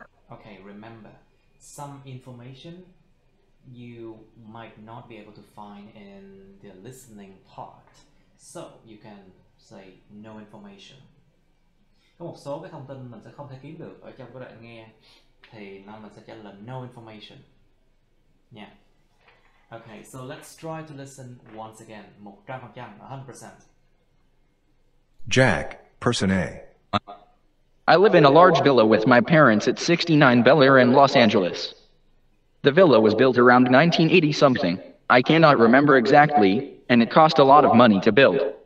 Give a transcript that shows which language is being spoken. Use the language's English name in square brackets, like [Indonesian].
[English] Okay, remember, some information you might not be able to find in the listening part, so you can say no information. [Vietnamese] Có một số cái thông tin mình sẽ không thể kiếm được ở trong cái đoạn nghe, thì nó mình sẽ trả lời [English] no information [Vietnamese] nha. [English] Okay, so let's try to listen once again, 100%, 100%. Jack, person A. I live in a large villa with my parents at 69 Bel Air in Los Angeles. The villa was built around 1980 something. I cannot remember exactly, and it cost a lot of money to build.